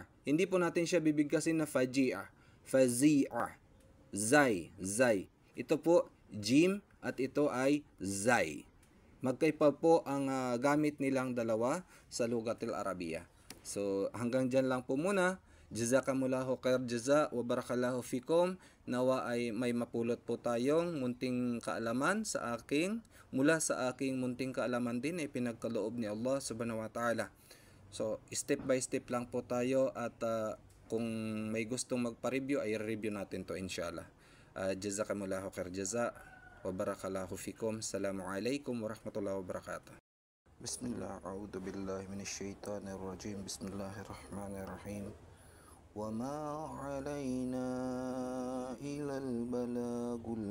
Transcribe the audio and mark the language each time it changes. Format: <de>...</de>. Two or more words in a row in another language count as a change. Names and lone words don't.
<tl>Hindi po natin siya bibigkasin na faji'a. Fazi'a. Zay. Zay. Ito po, jim at ito ay zay. Magkaiba po ang gamit nilang dalawa sa</tl> <ar>لغة العربية.</ar> <tl>So, hanggang dyan lang po muna.</tl> <ar>جزاكم الله خير جزاء وبارك الله فيكم.</ar> <tl>Nawa ay may mapulot po tayong munting kaalaman sa aking, mula sa aking munting kaalaman din ay pinagkaloob ni Allah</tl> <ar>سبحانه وتعالى.</ar> <tl>So,</tl> <en>step by step</en> <tl>lang po tayo at kung may gustong magpa-review ay review natin to inshallah.</tl> <ar>جزاكم الله خير جزاء وبارك الله فيكم. السلام عليكم ورحمة الله وبركاته. بسم الله، أعوذ بالله من الشيطان الرجيم. بسم الله الرحمن الرحيم. وما علينا إلا البلاغ</ar>